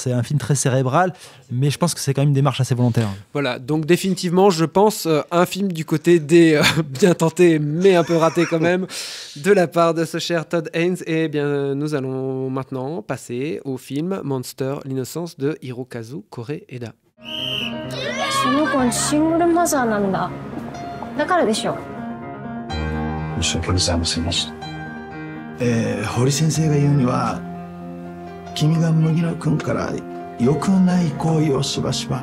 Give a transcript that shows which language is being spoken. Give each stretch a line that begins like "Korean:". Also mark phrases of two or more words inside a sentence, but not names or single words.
French: C'est un film très cérébral, mais je pense que c'est quand même une démarche assez volontaire. Voilà, donc définitivement, je pense un film du côté des bien tenté, mais un peu raté quand même, de la part de ce cher Todd Haynes. Et bien, nous allons maintenant passer au film Monster, l'innocence de Hirokazu Koreeda.
Japanese: その子はシングルマザーなんだ。だからでしょ。申し訳ございませんでした。堀先生が言うには、君が麦野君から良くない行為をしばしば。